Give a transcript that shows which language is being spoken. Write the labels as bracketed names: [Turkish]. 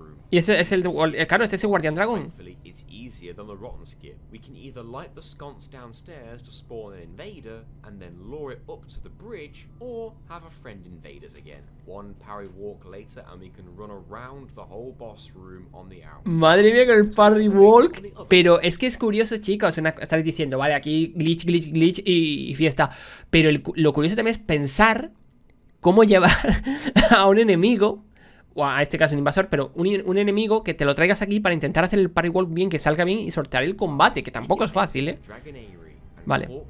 [Spanish] Y ese es el, claro, este es el Guardian Dragon. [English] It's easier than the Rotten Skip. We can either light the sconce downstairs to spawn an invader and then lure it up to the bridge, or have a friend invade us again. One parry walk later and we can run around the whole boss room on the outside. [Spanish] Madre mía con el parry walk. Pero es que es curioso, chicos, estaréis diciendo, vale, aquí glitch, glitch, glitch y fiesta. Pero lo curioso también es pensar cómo llevar a un enemigo, o a este caso un invasor, pero un enemigo que te lo traigas aquí para intentar hacer el parry walk bien, que salga bien y sortear el combate, que tampoco es fácil, ¿eh? Vale.